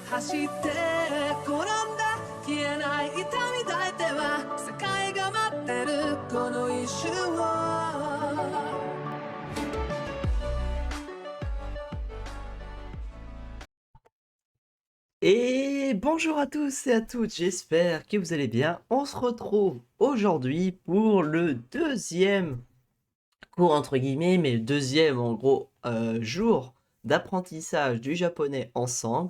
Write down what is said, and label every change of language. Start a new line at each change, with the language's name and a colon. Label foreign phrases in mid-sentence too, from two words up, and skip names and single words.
Japanese: して転んだ消えない痛み抱いては世界が待ってるこの一瞬を
French: Et bonjour à tous et à toutes, j'espère que vous allez bien. On se retrouve aujourd'hui pour le deuxième cours entre guillemets, mais le deuxième en gros jour d'apprentissage du japonais ensemble.